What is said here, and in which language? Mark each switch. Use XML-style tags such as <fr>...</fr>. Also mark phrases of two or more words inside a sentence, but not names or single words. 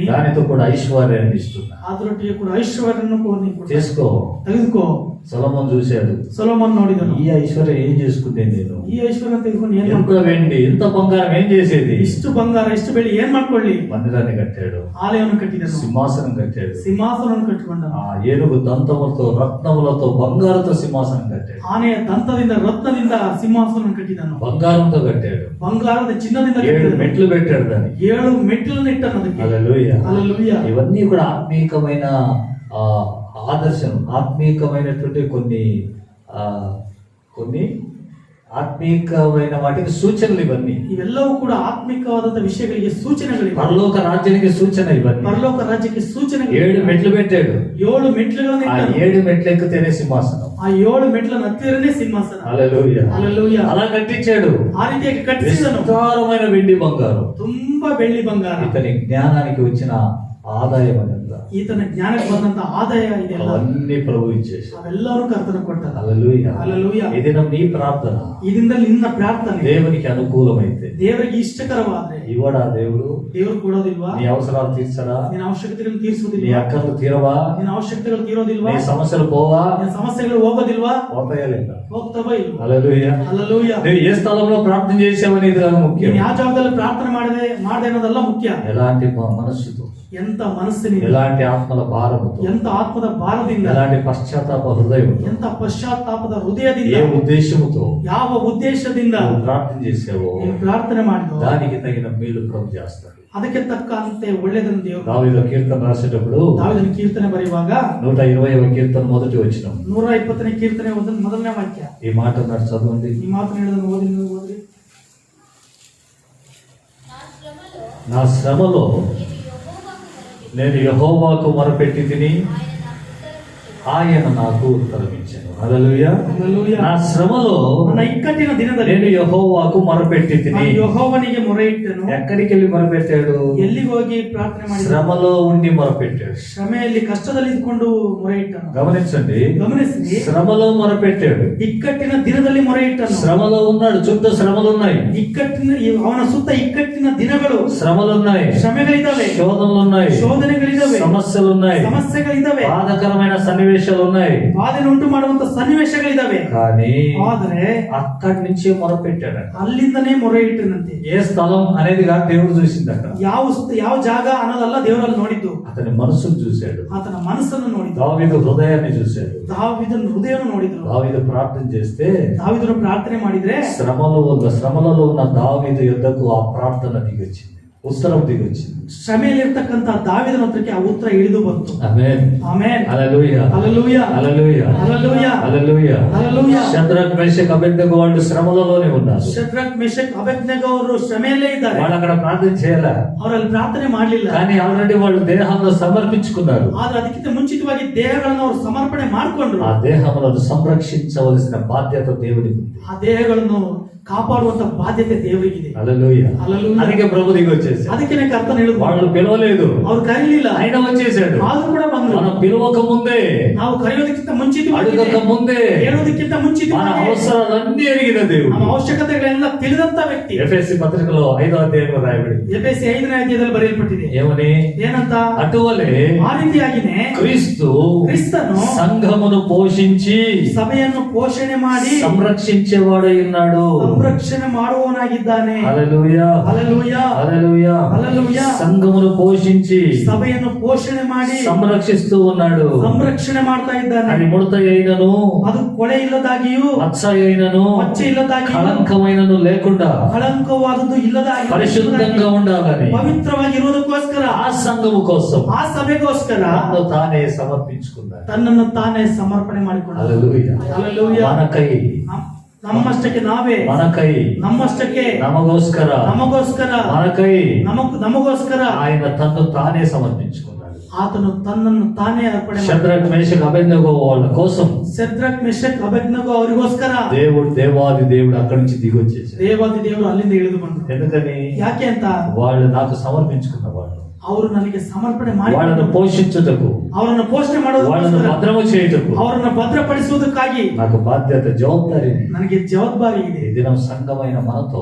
<te>దానితో కూడా ఐశ్వర్యాన్ని ఇస్తున్నా,</te> <kn>ಅದ್ರೊಟ್ಟಿಗೆ ಕೂಡ ಐಶ್ವರ್ಯನ್ನು ಕೊಡ್ತೀನಿ,</kn> <te>చేసుకో.</te> <kn>ತೆಗೆದುಕೋ.</kn> <te>సొలొమోను చూశాడు,</te> <kn>ಸೊಲೊಮೋನ್ ನೋಡಿದನು,</kn> <te>ఈ ఐశ్వర్యం ఏం చేసుకుంటే నేను,</te> <kn>ಈ ಐಶ್ವರ್ಯ ತೆಗೆದುಕೊಂಡು ಏನ್</kn> <te>ఎంత వెండి ఎంత బంగారం ఏం చేసేది?</te> <kn>ಇಷ್ಟು ಬಂಗಾರ ಇಷ್ಟು ಬೆಳ್ಳಿ ಏನ್ ಮಾಡ್ಕೊಳ್ಳಿ?</kn> <te>మందిరాన్ని కట్టాడు,</te> <kn>ಆಲಯವನ್ನು ಕಟ್ಟಿದನು,</kn> <te>సింహాసనం కట్టాడు,</te> <kn>ಸಿಂಹಾಸನವನ್ನು ಕಟ್ಟಿಕೊಂಡ,</kn> <te>ఆ ఏనుగు దంతములతో రత్నములతో బంగారుతో సింహాసనం కట్టాడు,</te> <kn>ಆನೆಯ ದಂತದಿಂದ ರತ್ನದಿಂದ ಸಿಂಹಾಸನವನ್ನು ಕಟ್ಟಿದನು,</kn> <te>బంగారంతో కట్టాడు,</te> <kn>ಬಂಗಾರದ ಚಿನ್ನದಿಂದ 7 ಕಟ್ಟಿದನು,</kn> <te>మెట్లు పెట్టాడు దానికి.</te> <kn>7 ಮೆಟ್ಟಿಲನ್ನು ಇಟ್ಟನು ಅದಕ್ಕೆ.</kn> <te>హల్లెలూయా. హల్లెలూయా. ఇవన్నీ కూడా ఆత్మీకమైన ఆదర్శం, ఆత్మీకమైనటువంటి కొన్ని ఆత్మీకమైన వాటికి సూచనలు ఇవన్నీ.</te> <kn>ಇವೆಲ್ಲವೂ ಕೂಡ ಆತ್ಮಿಕವಾದಂತ ವಿಷಯಗಳಿಗೆ ಸೂಚನೆಗಳಿವೆ.</kn> <te>పరలోక రాజ్యానికి సూచన ఇవన్నీ.</te> <kn>ಪರಲೋಕ ರಾಜ್ಯಕ್ಕೆ ಸೂಚನೆ.</kn> <te>7 మెట్లు పెట్టాడు,</te> <kn>7 ಮೆಟ್ಟಿಲುಗಳನ್ನು</kn> <te>ఆ</te> <kn>ಇಟ್ಟನು,</kn> <te>7 మెట్లు ఎక్కితేనే సింహాసనం.</te> <kn>ಆ 7 ಮೆಟ್ಟಿಲನ್ನು ಹತ್ತಿರನೇ ಸಿಂಹಾಸನ.</kn> <te>హల్లెలూయా. హల్లెలూయా. అలా కట్టించాడు.</te> <kn>ಆ ರೀತಿಯಾಗಿ ಕಟ್ಟಿಸಿದನು,</kn> <te>విస్తారమైన వెండి బంగారం.</te> <kn>ತುಂಬಾ ಬೆಳ್ಳಿ ಬಂಗಾರ.</kn> <te>ఇతని జ్ఞానానికి వచ్చిన ఆదాయం అదంతా,</te> <kn>ಈತನ ಜ್ಞಾನಕ್ಕೆ ಬಂದಂತ ಆದಾಯ ಇದೆಲ್ಲ</kn> <te>అవన్నీ ప్రభు ఇచ్చేసి.</te> <kn>ಅವೆಲ್ಲರೂ ಕರ್ತನ ಕೊಟ್ಟಾರ.</kn> <te>హల్లెలూయా. హల్లెలూయా. ఇది నీ ప్రార్థన</te> <kn>ಇದರಿಂದ ನಿನ್ನ ಪ್ರಾರ್ಥನೆ</kn> <te>దేవునికి అనుకూలమైతే,</te> <kn>ದೇವರಿಗೆ ಇಷ್ಟಕರವಾದ್ರೆ,</kn> <te>ఇవ్వడా దేవుడు?</te> <kn>ದೇವರು ಕೊಡೋದಿಲ್ವಾ?</kn> <te>నీ అవసరాలు తీర్చడా?</te> <kn>ನಿನ್ನ ಅವಶ್ಯಕತೆಗಳನ್ನು</kn> <te>నీ</te> <kn>ತೀರಿಸುವುದಿಲ್ವಾ?</kn> <te>అక్కర్లు తీరవా?</te> <kn>ನಿನ್ನ ಅವಶ್ಯಕತೆಗಳು ತೀರೋದಿಲ್ವಾ?</kn> <te>నీ సమస్యలు పోవా?</te> <kn>ನಿನ್ನ ಸಮಸ್ಯೆಗಳು ಹೋಗೋದಿಲ್ವಾ?</kn> <te>పోతాయా లేదా?</te> <kn>ಹೋಗ್ತವಾ ಇಲ್ವಾ?</kn> <te>హల్లెలూయా. హల్లెలూయా. నువ్వు ఏ స్థలంలో ప్రార్థన చేసావనేది కాదు ముఖ్యం,</te> <kn>ನೀನು ಯಾವ ಜಾಗದಲ್ಲಿ ಪ್ರಾರ್ಥನೆ ಮಾಡದೆ ಅನ್ನೋದೆಲ್ಲ ಮುಖ್ಯ.</kn> <te>ఎలాంటి మనస్సుతో</te> <kn>ಎಂತ ಮನಸ್ಸಿನಿಂದ,</kn> <te>ఎలాంటి ఆత్మల భారముతో,</te> <kn>ಎಂತ ಆತ್ಮದ ಭಾರದಿಂದ,</kn> <te>ఎలాంటి పశ్చాత్తాప హృదయం,</te> <kn>ಎಂತ ಪಶ್ಚಾತ್ತಾಪದ ಹೃದಯದಿಂದ,</kn> <te>ఏ ఉద్దేశముతో</te> <kn>ಯಾವ ಉದ್ದೇಶದಿಂದ</kn> <te>నువ్వు ప్రార్థన చేసావో</te> <kn>ನೀನು ಪ್ರಾರ್ಥನೆ ಮಾಡಿದೋ</kn> <te>దానికి తగిన మేలు ప్రభు చేస్తాడు.</te> <kn>ಅದಕ್ಕೆ ತಕ್ಕಂತೆ ಒಳ್ಳೆದನ್ನು ದೇವರು.</kn> <te>దావీదు కీర్తన రాసేటప్పుడు</te> <kn>ದಾವೀದನ ಕೀರ್ತನೆ ಬರೆಯುವಾಗ</kn> <te>120వ కీర్తన మొదటి వచనం</te> <kn>120ನೇ ಕೀರ್ತನೆ ಮೊದಲನೇ ವಾಕ್ಯ</kn> <te>ఈ మాట అన్నాడు, చదవండి.</te> <kn>ಈ ಮಾತನ್ನು ಹೇಳಿದನ್ನು ಓದ್ರಿ.</kn> <te>నా శ్రమలో నా శ్రమలో నేను యెహోవాకు మొరపెట్టి నేను యెహోవాకు మొరపెట్టి తిని ఆయన నాకు ఉత్తరమిచ్చాడు. ఆయన నాకు ఉత్తరమిచ్చాను. హల్లెలూయా. హల్లెలూయా. నా శ్రమలో</te> <kn>ನನ್ನ ಇಕ್ಕಟ್ಟಿನ ದಿನದಲ್ಲಿ</kn> <te>నేను యెహోవాకు మొరపెట్టి తిని.</te> <kn>ನಾನು ಯೆಹೋವನಿಗೆ ಮೊರೆ ಇಟ್ಟನು.</kn> <te>ఎక్కడికి వెళ్ళి మొరపెట్టాడు?</te> <kn>ಎಲ್ಲಿಗೆ ಹೋಗಿ ಪ್ರಾರ್ಥನೆ ಮಾಡಿದ?</kn> <te>శ్రమలో ఉండి మొరపెట్టాడు.</te> <kn>ಶ್ರಮೆಯಲ್ಲಿ ಕಷ್ಟದಲ್ಲಿ ಇದ್ಕೊಂಡು ಮೊರೆ ಇಟ್ಟನು.</kn> <te>గమనించండి,</te> <kn>ಗಮನಿಸಿ,</kn> <te>శ్రమలో మొరపెట్టాడు.</te> <kn>ಇಕ್ಕಟ್ಟಿನ ದಿನದಲ್ಲಿ ಮೊರೆ ಇಟ್ಟನು.</kn> <te>శ్రమలో ఉన్నాడు, చుట్టూ శ్రమలు ఉన్నాయి,</te> <kn>ಅವನ ಸುತ್ತ ಇಕ್ಕಟ್ಟಿನ ದಿನಗಳು,</kn> <te>శ్రమలు ఉన్నాయి,</te> <kn>ಶ್ರಮೆಗಳಿದ್ದಾವೆ,</kn> <te>శోధనలు ఉన్నాయి,</te> <kn>ಶೋಧನೆಗಳಿದ್ದಾವೆ,</kn> <te>సమస్యలు ఉన్నాయి,</te> <kn>ಸಮಸ್ಯೆಗಳಿದ್ದಾವೆ,</kn> <te>బాధకరమైన సన్నివేశాలు ఉన్నాయి.</te> <kn>ಬಾಧೆನ ಉಂಟು ಮಾಡುವಂತ ಸನ್ನಿವೇಶಗಳಿದ್ದಾವೆ.</kn> <te>కానీ</te> <kn>ಆದರೆ</kn> <te>అక్కడి నుంచే మొరపెట్టాడు.</te> <kn>ಅಲ್ಲಿಂದನೇ ಮೊರೆ ಇಟ್ಟನಂತೆ.</kn> <te>ఏ స్థలం అనేది కాదు, దేవుడు చూసిందట.</te> <kn>ಯಾವ ಜಾಗ ಅನ್ನೋದಲ್ಲ ದೇವರಲ್ಲಿ ನೋಡಿದ್ದು,</kn> <te>అతని మనసును చూశాడు,</te> <kn>ಆತನ ಮನಸ್ಸನ್ನು ನೋಡಿದ್ದು,</kn> <te>దావీదు హృదయాన్ని చూశాడు.</te> <kn>ದಾವೀದನ ಹೃದಯವನ್ನು ನೋಡಿದ್ರು.</kn> <te>దావీదు ప్రార్థన చేస్తే</te> <kn>ದಾವೀದನು ಪ್ರಾರ್ಥನೆ ಮಾಡಿದ್ರೆ</kn> <te>శ్రమలలో ఉన్న దావీదు యొద్దకు ఆ ప్రార్థన దిగొచ్చింది, ఉత్తరం దిగొచ్చింది.</te> <kn>ಶ್ರಮೆಯಲ್ಲಿರ್ತಕ್ಕಂತ ದಾವೀದನ ಹತ್ರಕ್ಕೆ ಆ ಉತ್ತರ ಇಳಿದು ಬಂತು.</kn> <te>ఆమేన్.</te> <kn>ಆಮೆನ್.</kn> <te>హల్లెలూయా. హల్లెలూయా. హల్లెలూయా. హల్లెలూయా. హల్లెలూయా. హల్లెలూయా. షద్రక్ మేషక్ అబేద్నెగో వాళ్ళు శ్రమలలోనే ఉన్నారు.</te> <kn>ಶದ್ರಕ್ ಮೇಷಕ್ ಅಬೇದ್ನೆಗೋ ಅವರು ಶ್ರಮೆಯಲ್ಲೇ ಇದ್ದಾರೆ.</kn> <te>వాళ్ళు అక్కడ ప్రార్థన చేయాల,</te> <kn>ಅವರಲ್ಲಿ ಪ್ರಾರ್ಥನೆ ಮಾಡಲಿಲ್ಲ.</kn> <te>కానీ ఆల్రెడీ వాళ్ళు దేహాలను సమర్పించుకున్నారు.</te> <kn>ಆದ್ರೆ ಅದಕ್ಕಿಂತ ಮುಂಚಿತವಾಗಿ ದೇಹಗಳನ್ನು ಅವರು ಸಮರ್ಪಣೆ ಮಾಡಿಕೊಂಡ್ರು.</kn> <te>ఆ దేహములను సంరక్షించవలసిన బాధ్యత దేవునికి ఉంది.</te> <kn>ಆ ದೇಹಗಳನ್ನು ಕಾಪಾಡುವಂತ ಬಾಧ್ಯತೆ ದೇವರಿಗಿದೆ.</kn> <te>హల్లెలూయా. హల్లెలూయా. అందుకే ప్రభు దిగి వచ్చేసాడు.</te> <kn>ಅದಕ್ಕೆ ಕರ್ತನ ಹೇಳಿದ್ರು,</kn> <te>వాళ్ళు పిలవలేదు,</te> <kn>ಅವ್ರು ಕರೀಲಿಲ್ಲ,</kn> <te>ఆయన వచ్చేసాడు.</te> <kn>ಆದ್ರೂ ಕೂಡ ಬಂದ್ರು.</kn> <te>మనం పిలవక ముందే,</te> <kn>ನಾವು ಕರೆಯೋದಕ್ಕಿಂತ ಮುಂಚಿತವಾಗಿ,</kn> <te>అడగక ముందే</te> <kn>ಹೇಳೋದಕ್ಕಿಂತ</kn> <te>మన</te> <kn>ಮುಂಚಿತವಾಗಿ</kn> <te>అవసరాలన్నీ ఎరిగిన దేవుడు.</te> <kn>ನಮ್ಮ ಅವಶ್ಯಕತೆಗಳೆಲ್ಲ ತಿಳಿದಂತ ವ್ಯಕ್ತಿ.</kn> <te>ఎఫెసీ పత్రికలో 5వ అధ్యాయంలో రాయబడింది.</te> <kn>ಎಫೆಸಿ 5ನೇ ಅಧ್ಯಾಯದಲ್ಲಿ ಬರೆಯಲ್ಪಟ್ಟಿದೆ.</kn> <te>ఏమని?</te> <kn>ಏನಂತ?</kn> <te>అటువలే</te> <kn>ಆ ರೀತಿಯಾಗಿನೇ</kn> <te>క్రీస్తు</te> <kn>ಕ್ರಿಸ್ತನು</kn> <te>సంఘమును పోషించి</te> <kn>ಸಭೆಯನ್ನು ಪೋಷಣೆ ಮಾಡಿ</kn> <te>సంరక్షించేవాడై ఉన్నాడు.</te> <kn>ಸಂರಕ್ಷಣೆ ಮಾಡುವವನಾಗಿದ್ದಾನೆ.</kn> <te>హల్లెలూయా. హల్లెలూయా. హల్లెలూయా. హల్లెలూయా. సంఘమును పోషించి</te> <kn>ಸಭೆಯನ್ನು ಪೋಷಣೆ ಮಾಡಿ</kn> <te>సంరక్షిస్తూ ఉన్నాడు.</te> <kn>ಸಂರಕ್ಷಣೆ ಮಾಡ್ತಾ ಇದ್ದಾನೆ.</kn> <te>అది ముడత అయినను,</te> <kn>ಅದು ಕೊಳೆ ಇಲ್ಲದಾಗಿಯೂ,</kn> <te>మచ్చ అయినను,</te> <kn>ಮಚ್ಚೆ ಇಲ್ಲದಾಗಿಯೂ,</kn> <te>కళంకమైనను లేకుండా</te> <kn>ಕಳಂಕವಾದದ್ದು ಇಲ್ಲದಾಗಿ</kn> <te>పరిశుద్ధంగా ఉండాలని</te> <kn>ಪವಿತ್ರವಾಗಿರುವುದಕ್ಕೋಸ್ಕರ</kn> <te>ఆ సంఘము కోసం</te> <kn>ಆ ಸಭೆಗೋಸ್ಕರ</kn> <te>తనను తానే సమర్పించుకున్నాడు.</te> <kn>ತನ್ನನ್ನು ತಾನೇ ಸಮರ್ಪಣೆ ಮಾಡಿಕೊಂಡ.</kn> <te>హల్లెలూయా. హల్లెలూయా. మనకై,</te> <kn>ನಮ್ಮಷ್ಟಕ್ಕೆ ನಾವೇ,</kn> <te>మనకై,</te> <kn>ನಮ್ಮಷ್ಟಕ್ಕೆ నమగోస్కర, ನಮಗೋಸ್ಕರ,</kn> <te>మనకై</te> <kn>ನಮಗೋಸ್ಕರ</kn> <te>ఆయన తన్ను తానే సమర్పించుకున్నాడు.</te> <kn>ಆತನು ತನ್ನನ್ನು ತಾನೇ ಅರ್ಪಣೆ</kn> <te>షద్రక్ మేషక్ అబేద్నెగో వాళ్ళ కోసం</te> <kn>ಶದ್ರಕ್ ಮೆಷಕ್ ಅಬೇದ್ನೆಗೋ ಅವರಿಗೋಸ್ಕರ</kn> <te>దేవాది దేవుడు అక్కడి నుంచి దిగి వచ్చేసాడు.</te> <kn>ದೇವಾದಿ ದೇವರು ಅಲ್ಲಿಂದ ಇಳಿದು ಬಂದರು.</kn> <te>ఎందుకని?</te> <kn>ಯಾಕೆ ಅಂತ?</kn> <te>వాళ్ళు నాకు సమర్పించుకున్న వాళ్ళు,</te> <kn>ಅವರು ನನಗೆ ಸಮರ್ಪಣೆ ಮಾಡಿ</kn> <te>వాళ్ళను పోషించుటకు,</te> <kn>ಅವರನ್ನು ಪೋಷಣೆ</kn> <te>వాళ్ళను</te> <kn>ಮಾಡೋದಕ್ಕೋಸ್ಕರ,</kn> <te>భద్రము చేయుటకు</te> <kn>ಅವರನ್ನು ಭದ್ರಪಡಿಸುವುದಕ್ಕಾಗಿ</kn> <te>నాకు బాధ్యత, జవాబారి.</te> <kn>ನನಗೆ ಜವಾಬ್ದಾರಿ ಇದೆ.</kn> <te>ఈ దినం సంఘమైన మనతో</te>